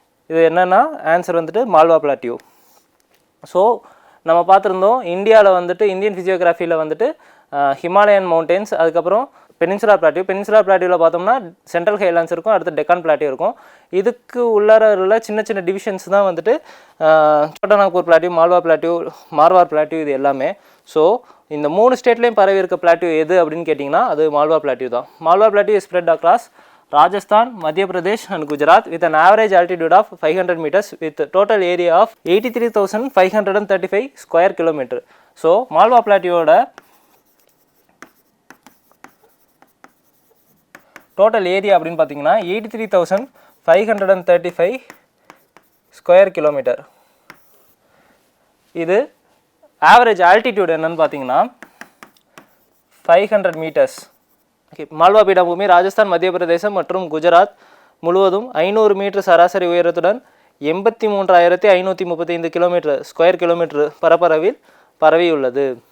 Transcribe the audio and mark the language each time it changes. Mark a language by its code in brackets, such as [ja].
[ta] இது என்னென்னா ஆன்சர் வந்துட்டு மால்வா பிளாட்டியூ. ஸோ நம்ம பார்த்துருந்தோம் இந்தியாவில் வந்துட்டு இந்தியன் ஃபிசியோகிராஃபியில் வந்துட்டு ஹிமாலயன் மவுண்டெயின்ஸ், அதுக்கப்புறம் பெனின்சுலா பிளாட்டியூவில் பார்த்தோம்னா சென்ட்ரல் ஹைலாண்ட்ஸ் இருக்கும், அடுத்து டெக்கான் பிளாட்டியூ இருக்கும். இதுக்கு உள்ளார உள்ள சின்ன டிவிஷன்ஸ் தான் வந்துட்டு சோட்டாநாக்பூர் plateau, Malwa plateau, Marwar plateau, இது எல்லாமே. ஸோ இந்த 3 ஸ்டேட்லேயும் பரவி இருக்க பிளாட்டியூ எது அப்படின்னு கேட்டிங்கன்னா அது மால்வா பிளாட்டியூ தான். [en] Malwa plateau is spread across Rajasthan, Madhya Pradesh and Gujarat with an average altitude of 500 meters with total area of 83,535 square kilometer. [ta] So Malwa Plateau oda total area அப்படினு பாத்தீங்கன்னா 83,535 square kilometer. இது average altitude என்னன்னு பாத்தீங்கன்னா 500 meters. Okay, Malwa பீடபூமி ராஜஸ்தான், மத்திய பிரதேசம் மற்றும் குஜராத் முழுவதும் 500 metre சராசரி உயரத்துடன் 83,535 கிலோமீட்டர் ஸ்கொயர் கிலோமீட்டர் பரப்பளவில் பரவியுள்ளது.